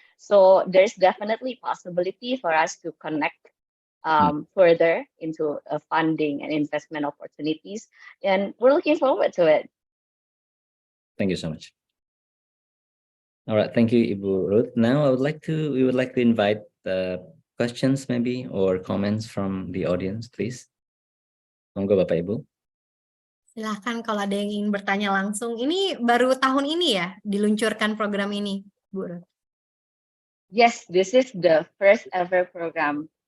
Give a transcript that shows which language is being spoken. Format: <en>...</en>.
<en>So there's definitely possibility for us to connect further into funding and investment opportunities. And we're looking forward to it. Thank you so much. All right, thank you, Ibu Ruth. Now we would like to invite questions maybe or comments from the audience, please.</en> <id>Monggo Bapak Ibu. Silahkan kalau ada yang ingin bertanya langsung. Ini baru tahun ini ya diluncurkan program ini, Bu Ruth?</id> <en>Yes, this is the first ever program.</en>